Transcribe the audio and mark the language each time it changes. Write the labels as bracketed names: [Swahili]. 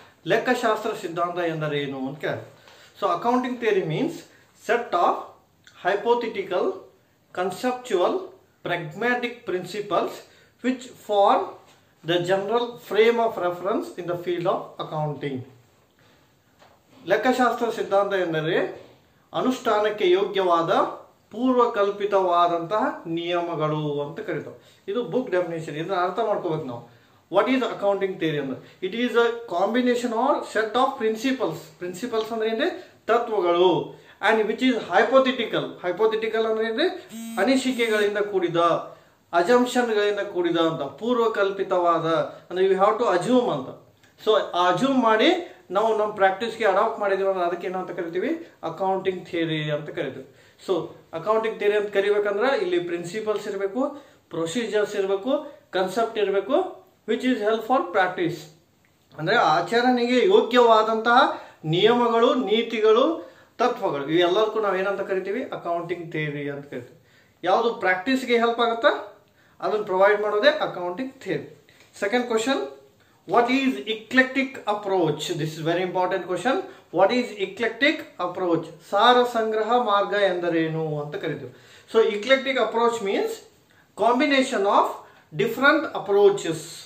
[Kannada] ಲೆಕ್ಕಶಾಸ್ತ್ರ ಸಿದ್ಧಾಂತ ಎಂದರೇನು ಅಂತ ಕೇಳಿ. [English] So accounting theory means set of hypothetical, conceptual, pragmatic principles which form the general frame of reference in the field of accounting. [Kannada] ಲೆಕ್ಕಶಾಸ್ತ್ರ ಸಿದ್ಧಾಂತ ಎಂದರೆ ಅನುಷ್ಠಾನಕ್ಕೆ ಯೋಗ್ಯವಾದ ಪೂರ್ವಕಲ್ಪಿತವಾದಂತಹ ನಿಯಮಗಳು ಅಂತ ಕರೀತಾರೆ. ಇದು ಬುಕ್ ಡೆಫಿನೇಷನ್. ಇದನ್ನ ಅರ್ಥ ಮಾಡ್ಕೋಬೇಕು ನಾವು. [English] What is accounting theory? It is a combination or set of principles. Principles [Kannada] ಅಂದ್ರೆ ತತ್ವಗಳು, [English] and which is hypothetical. [Kannada] Hypothetical ಅಂದ್ರೆ ಅನಿಸಿಕೆಗಳಿಂದ ಕೂಡಿದ, ಅಜಂಪ್ಷನ್ಗಳಿಂದ ಕೂಡಿದ ಅಂತ, ಪೂರ್ವಕಲ್ಪಿತವಾದ ಅಂದ್ರೆ [English] you have to assume [Kannada] ಅಂತ. ಸೊ ಅಸ್ಯೂಮ್ ಮಾಡಿ ನಾವು ನಮ್ಮ ಪ್ರಾಕ್ಟೀಸ್ಗೆ ಅಡಾಪ್ಟ್ ಮಾಡಿದೀವಿ ಅಂದ್ರೆ ಅದಕ್ಕೆ ಏನಂತ ಕರಿತೀವಿ? ಅಕೌಂಟಿಂಗ್ ಥಿಯರಿ ಅಂತ ಕರಿತೀವಿ. ಸೊ ಅಕೌಂಟಿಂಗ್ ಥಿಯರಿ ಅಂತ ಕರಿಬೇಕಂದ್ರೆ ಇಲ್ಲಿ ಪ್ರಿನ್ಸಿಪಲ್ಸ್ ಇರಬೇಕು, ಪ್ರೊಸೀಜರ್ಸ್ ಇರಬೇಕು, ಕನ್ಸೆಪ್ಟ್ ಇರಬೇಕು, [English] which is help for practice. [Kannada] ಅಂದರೆ ಆಚರಣೆಗೆ ಯೋಗ್ಯವಾದಂತಹ ನಿಯಮಗಳು, ನೀತಿಗಳು, ತತ್ವಗಳು ಇವೆಲ್ಲದಕ್ಕೂ ನಾವು ಏನಂತ ಕರಿತೀವಿ? ಅಕೌಂಟಿಂಗ್ ಥಿಯರಿ ಅಂತ ಕರಿತೀವಿ. ಯಾವುದು ಪ್ರಾಕ್ಟೀಸ್ಗೆ ಹೆಲ್ಪ್ ಆಗುತ್ತಾ ಅದನ್ನು ಪ್ರೊವೈಡ್ ಮಾಡೋದೇ accounting theory. [English] Second question: what is eclectic approach? This is very important question. What is eclectic approach? [Kannada] ಸಾರ ಸಂಗ್ರಹ ಮಾರ್ಗ ಎಂದರೇನು ಅಂತ ಕರಿತೀವಿ. [English] So eclectic approach means combination of different approaches.